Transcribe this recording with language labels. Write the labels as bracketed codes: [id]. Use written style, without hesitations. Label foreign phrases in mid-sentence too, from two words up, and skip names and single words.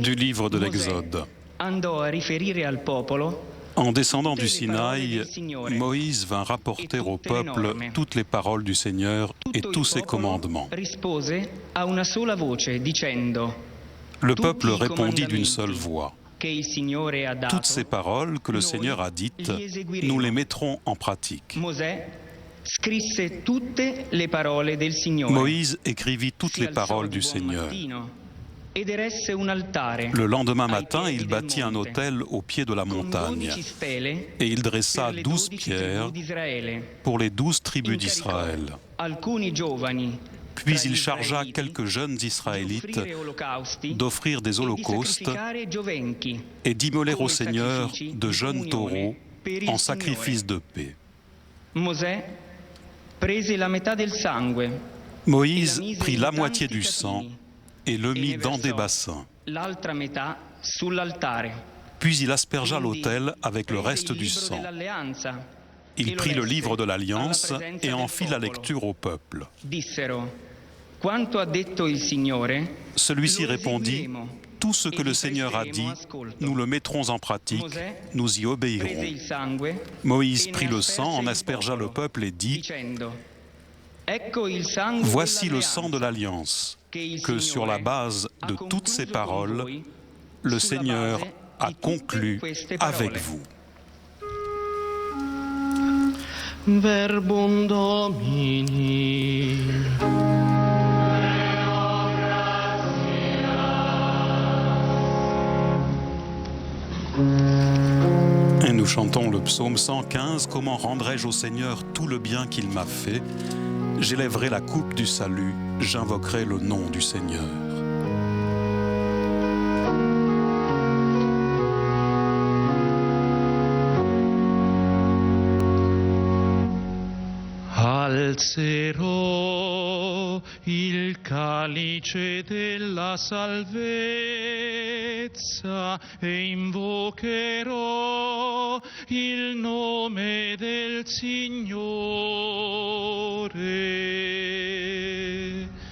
[fr] Du livre de Mosè l'Exode. [it] andò a riferire al popolo [fr] En descendant du Sinaï, Moïse vint rapporter au peuple toutes les paroles du Seigneur et [it] tutto [fr] tous [it] il [fr] ses [it] popolo [fr] commandements. [it] rispose a una sola voce dicendo: [fr] Le [it] tutti [fr] peuple [it] i [fr] répondit d'une [it] comandamenti [fr] seule voix. [it] che il Signore ha dato, [fr] Toutes ces paroles que le [it] noi [fr] Seigneur a dites, [it] li eseguiremo. [fr] nous les mettrons en pratique. [it] Mosè scrisse tutte le parole del Signore. [fr] Moïse écrivit toutes [it] Si [fr] les [it] alzò [fr] paroles [it] di [fr] du [it] buon [fr] Seigneur. [it] mattino ed eresse un altare [fr] Le lendemain [it] ai [fr] matin, [it] piedi [fr] il [it] del [fr] bâtit un [it] monte, [fr] autel au pied de la [it] con [fr] montagne [it] 12 stele [fr] et il dressa [it] per le 12 [fr] 12 pierres [it] tribù d'Israele. [fr] pour les 12 tribus [it] Incaricò [fr] d'Israël. [it] alcuni giovani [fr] Puis [it] tra [fr] il [it] gli [fr] chargea [it] israeliti [fr] quelques jeunes [it] di [fr] Israélites [it] offrire olocausti [fr] d'offrir des [it] e di [fr] holocaustes [it] sacrificare giovenchi [fr] et d'immoler au [it] come [fr] Seigneur [it] sacrifici [fr] de [it] di [fr] jeunes [it] comunione [fr] taureaux [it] per il [fr] en [it] Signore. [fr] sacrifice de paix. [it] Mosè prese la metà del sangue [fr] Moïse [it] e la mise [fr] prit [it] in [fr] la [it] tanti [fr] moitié du sang [it] catini [fr] et le [it] e [fr] mit [it] ne [fr] dans des [it] versò [fr] bassins. [it] l'altra metà sull'altare. [fr] Puis il aspergea [it] Quindi [fr] l'autel avec le [it] prese [fr] reste [it] il [fr] du [it] libro [fr] sang. [it] dell'alleanza [fr] Il [it] e lo [fr] prit le [it] lesse [fr] livre de l'Alliance [it] alla presenza [fr] et en [it] del [fr] fit la [it] popolo. [fr] lecture au peuple. [it] Dissero: quanto ha detto il Signore, [fr] Celui-ci [it] lo [fr] répondit: [it] eseguiremo. [fr] tout ce que [it] E [fr] le [it] vi [fr] Seigneur a [it] presteremo [fr] dit, [it] ascolto. [fr] nous le mettrons en pratique, Mosè nous y [it] prese [fr] obéirons. [it] il sangue [fr] Moïse [it] e ne [fr] prit le [it] asperse [fr] sang, en [it] il [fr] aspergea le [it] popolo, [fr] peuple et dit: [it] dicendo: ecco il sangue [fr] voici le sang de [it] dell'alleanza [fr] l'Alliance, [it] che il [fr] que sur la [it] Signore [fr] base [it] ha [fr] de toutes ces [it] concluso con [fr] paroles, [it] voi [fr] le [it] sulla [fr] Seigneur [it] base [fr] a [it] di tutte [fr] conclu [it] queste [fr] avec [it] parole. [fr] vous. [la] Verbum Domini. [fr] Et nous chantons le psaume 115, comment rendrai-je au Seigneur tout le bien qu'il m'a fait? J'élèverai la coupe du salut, j'invoquerai le nom du Seigneur. [it] Alzerò il calice della salvezza e invocherò il nome del Signore.